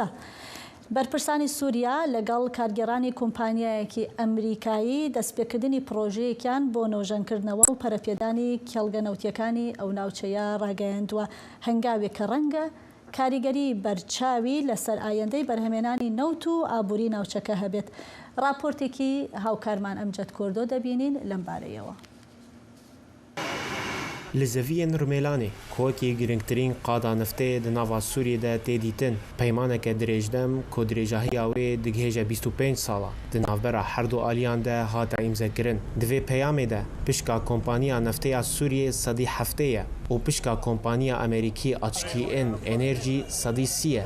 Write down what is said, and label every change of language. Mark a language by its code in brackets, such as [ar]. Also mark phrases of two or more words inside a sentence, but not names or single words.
[ckb] بەرپرسانی سووریا لەگەڵ کارگەڕانی کۆمپانیایەکی ئەمریکایی دەستپێکردنی پرۆژەیەکیان بۆ نۆژەنکردنەوە و پەرەپێدانی کێڵگەنەوتیەکانی ئەو ناوچەیە ڕاگەیاندووە هەنگاوێک کە ڕەنگە کاریگەری بەرچاوی لەسەر ئایندەی بەرهەمێنانی نەوت و ئابووری ناوچەکە هەبێت. راپۆرتێکی هاوکارمان ئەمجەد کۆردۆ دەبینین لەم بارەیەوە. [ku] Li zeviyên Rûmelanê kohekî girîngtirîn qada neftê di nava Sûriyê de tê dîtin. Peymaneke dirêjdem ku dirêjahiya wê digihêje 25 sala di navbera her du aliyan de hate îmzekirin. Di vê peyamê de pişka kompaniya nefteya Sûriyê sedî heftê ye û pişka kompaniya Amerîkî Açkîn Enerjî sedî sî ye.